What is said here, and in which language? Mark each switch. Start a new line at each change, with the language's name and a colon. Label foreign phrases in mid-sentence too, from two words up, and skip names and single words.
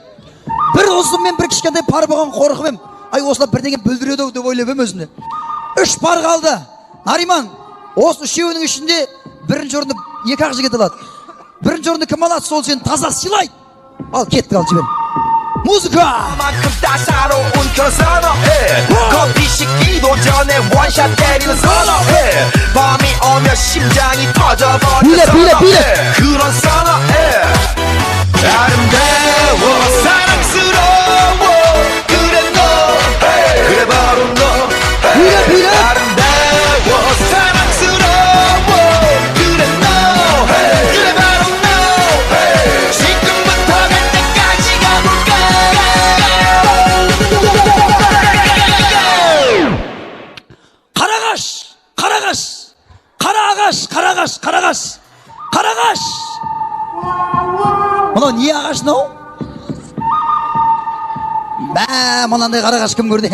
Kazakh: Бір ұзын мен бір кішкентай пар болған қорқып ем. Осылар бірдеңе бүлдіреді деп ойлап ем өзімде. 3 пар қалды. Нариман, осы үшеуінің ішінде бірінші орынды екі ақ жігіт алады. Бірінші орынды кім алады, сол сені таза сыйлайды. Ал, кеттік, ал жібер. Музыка!
Korean: 만큼 따사로운 그런 선어해 커피 식기도 전에 원샷 때리는 선어해 밤이 오면 심장이 터져버리는 선어해 그런 선어해 아름다워 사랑스러워 그래 너 그래 바로 너 아름다워 사랑스러워 그래 너 그래 바로 너 지금부터 갈 때까지 가볼까
Kazakh: қарағаш. Мынау не ағаш мынау? Мынандай қарағаш кім көрді?